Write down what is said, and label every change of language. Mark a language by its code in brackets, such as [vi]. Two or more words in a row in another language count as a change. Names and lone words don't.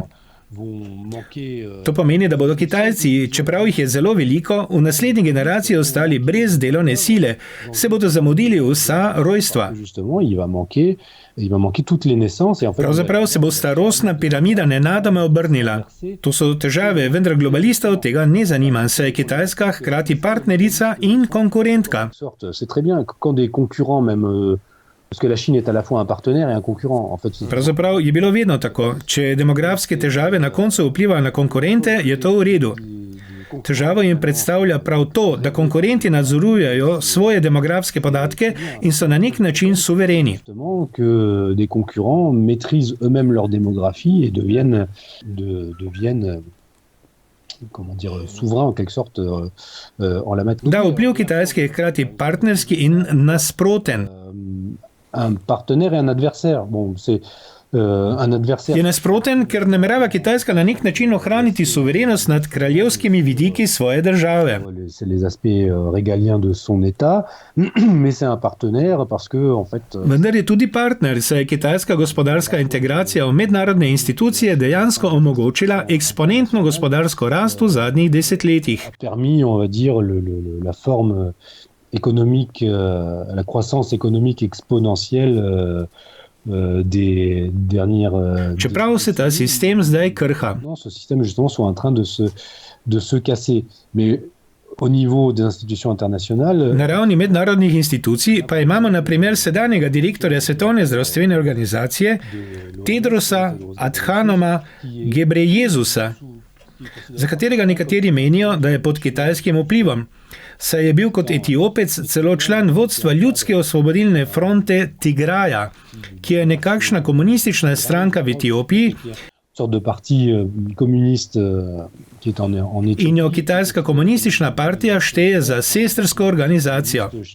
[sl] To pomeni, da bodo Kitajci, čeprav jih je zelo veliko, v naslednji generaciji ostali brez delovne sile, se bodo zamudili vsa rojstva. Pravzaprav se bo starostna piramida nenadoma obrnila. To so težave, vendar globalistov tega ne zanima, saj je Kitajska hkrati partnerica in konkurentka. [fr] Parce que la Chine est à la fois un partenaire et un concurrent. En fait, [sl] Pravzaprav je bilo vedno tako. Če demografske težave na koncu vplivajo na konkurente, je to v redu. Težavo jim predstavlja prav to, da konkurenti nadzorujejo svoje demografske podatke in so na nek način suvereni. [fr] Que des concurrents maîtrisent eux-mêmes leur démographie et deviennent comment dire, souverains en quelque sorte en la matière. [sl] Da, vpliv Kitajske je hkrati partnerski in nasproten. [fr] Un partenaire et un adversaire. Bon, c'est un adversaire. [sl] Je nasproten, ker namerava Kitajska na nek način ohraniti suverenost nad kraljevskimi vidiki svoje države. [fr] C'est les aspects régaliens de son état, mais c'est un partenaire parce que en fait. [sl] Vendar je tudi partner, saj je kitajska gospodarska integracija v mednarodne institucije dejansko omogočila eksponentno gospodarsko rast v zadnjih desetletjih. [fr] Permis, on va dire, la forme économique, la croissance économique exponentielle des dernières. [sl] Čeprav se ta sistem zdaj krha. [fr] Ce système justement sont en train de se casser, mais au niveau des institutions internationales. [sl] Na ravni mednarodnih institucij pa imamo na primer sedanjega direktorja Svetovne zdravstvene organizacije Tedrosa Adhanoma Ghebreyesusa, za katerega nekateri menijo, da je pod kitajskim vplivom. Saj je bil kot Etiopec celo član vodstva Ljudske osvobodilne fronte Tigraja, ki je nekakšna komunistična stranka v Etiopiji, in jo kitajska komunistična partija šteje za sestrsko organizacijo.